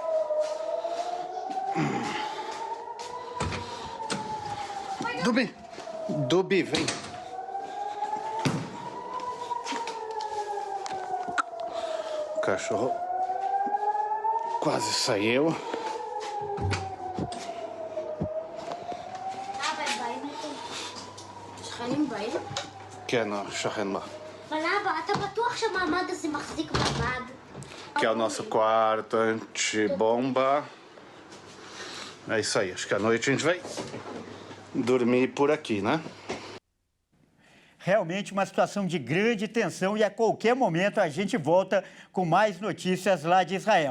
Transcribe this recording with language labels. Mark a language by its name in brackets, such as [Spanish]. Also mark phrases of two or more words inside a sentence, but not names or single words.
[Portuguese] Dubi, vem. O cachorro quase saiu. [Hebrew] שכנים באים? כן, השכן בה. אבל אבא, אתה בטוח שהמעמד הזה מחזיק מעמד? [Portuguese] Que é o nosso quarto antibomba. É isso aí, acho que à noite a gente vai dormir por aqui, né? Realmente uma situação de grande tensão e a qualquer momento a gente volta com mais notícias lá de Israel.